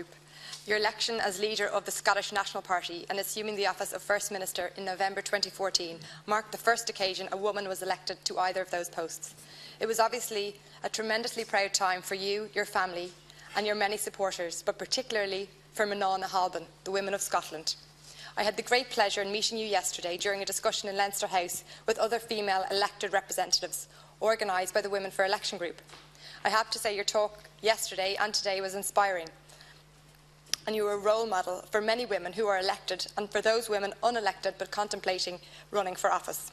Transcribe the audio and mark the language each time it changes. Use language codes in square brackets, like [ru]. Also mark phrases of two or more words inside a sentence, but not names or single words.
[en] Your election as leader of the Scottish National Party and assuming the office of First Minister in November 2014 marked the first occasion a woman was elected to either of those posts. It was obviously a tremendously proud time for you, your family and your many supporters, but particularly for [gd] Manán na hAlban, [en] the women of Scotland. I had the great pleasure in meeting you yesterday during a discussion in Leinster House with other female elected representatives organised by the Women for Election Group. I have to say your talk yesterday and today was inspiring, and you were a role model for many women who are elected and for those women unelected but contemplating running for office.